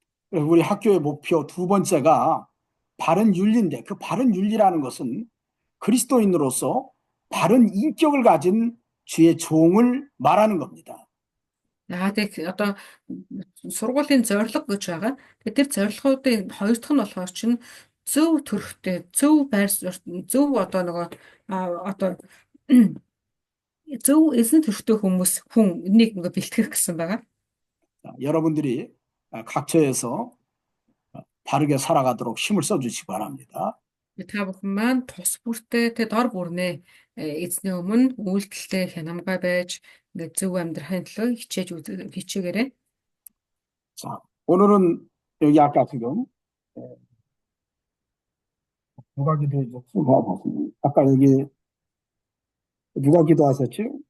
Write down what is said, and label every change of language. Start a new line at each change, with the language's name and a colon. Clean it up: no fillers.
Korean: 우리 학교의 목표 두 번째가 바른 윤리인데 그 바른 윤리라는 것은 그리스도인으로서 바른 인격을 가진 주의 종을 말하는 겁니다.
Mongolian: Тэг одоо сургуулийн зорилго гэж байгаа. Тэр зорилгоудын хоёр дахь нь болохоор чинь зөв төрхтэй, зөв байр зөв одоо нөгөө одоо зөв эзэн төрхтэй хүн энийг ингээ бэлтгэх гэсэн байгаа.
Korean: 여러분들이 각처에서 바르게 살아가도록 힘을 써주시기 바랍니다.
Mongolian: Та бүхэн маань тус бүртээ дор бүрнээ эзний өмнө үйлдэлтэй хянамгай байж ингээ зөв амьдрахын төлөө хичээгээрэй.
Korean: 자, 오늘은 여기 아까 지금 누가 기도해줬지? 아까 여기 누가 기도하셨지?